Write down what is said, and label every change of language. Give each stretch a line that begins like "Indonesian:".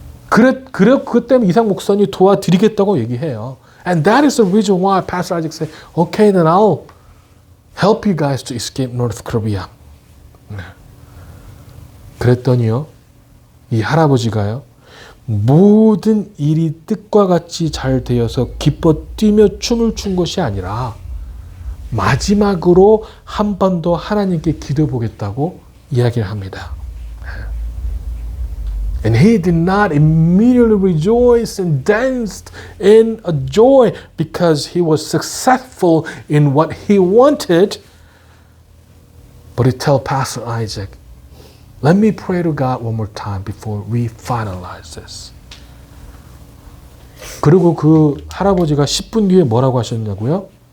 Korean: 그 때문에 이상 목사님이 도와드리겠다고 얘기해요.
English: And that is the reason why Pastor Isaac said, okay, then I'll help you guys to escape North Korea.
Korean: 그랬더니요, 이 할아버지가요, 모든 일이 뜻과 같이 잘 되어서 기뻐 뛰며 춤을 춘 것이 아니라 마지막으로 한 번 더 하나님께 기도해 보겠다고 이야기를 합니다.
English: And he did not immediately rejoice and danced in a joy because he was successful in what he wanted. But he told Pastor Isaac, let me pray to God one more time before we finalize this.
Korean: 그리고 그 할아버지가 10분 뒤에 뭐라고 하셨냐고요?